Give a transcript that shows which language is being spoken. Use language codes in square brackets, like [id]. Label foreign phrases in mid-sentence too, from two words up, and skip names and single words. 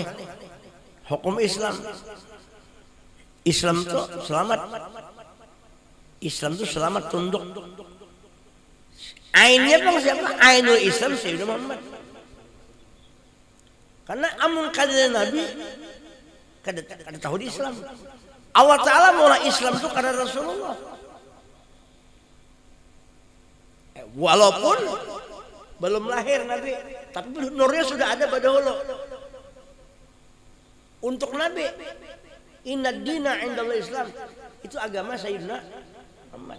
[id] Hukum Islam. Islam itu selamat. Islam itu selamat tunduk. Ainnya bang siapa? [bjn] Ainul Islam Sayyidina Muhammad. Karena amun kada Nabi kada tahu di Islam. [id] Allah Ta'ala mula Islam itu karena Rasulullah. Walaupun belum lahir Nabi, tapi nurnya sudah ada pada hulu. Untuk Nabi, [ar] inna dina indallah Islam, [id] itu agama Sayyidina Muhammad.